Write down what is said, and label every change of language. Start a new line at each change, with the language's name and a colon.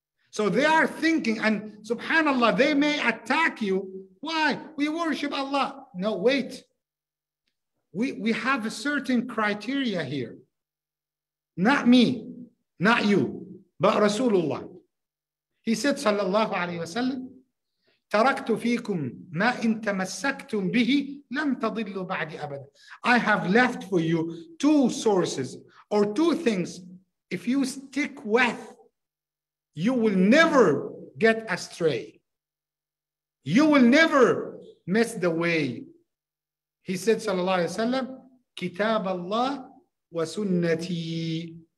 English: So they are thinking, and subhanallah, they may attack you. Why? We worship Allah. No, wait. We have a certain criteria here. Not me, not you, but Rasulullah. He said,
Arabic: sallallahu alayhi wa sallam, تَرَكْتُ فِيكُمْ مَا إِن تَمَسَّكْتُمْ بِهِ لَمْ تَضِلُّوا بَعْدِ أَبَدًا.
English: I have left for you two sources or two things. If you stick with, you will never get astray. You will never miss the way. He said, sallallahu alayhi wa sallam,
Arabic: Kitab Allah wa sunnati.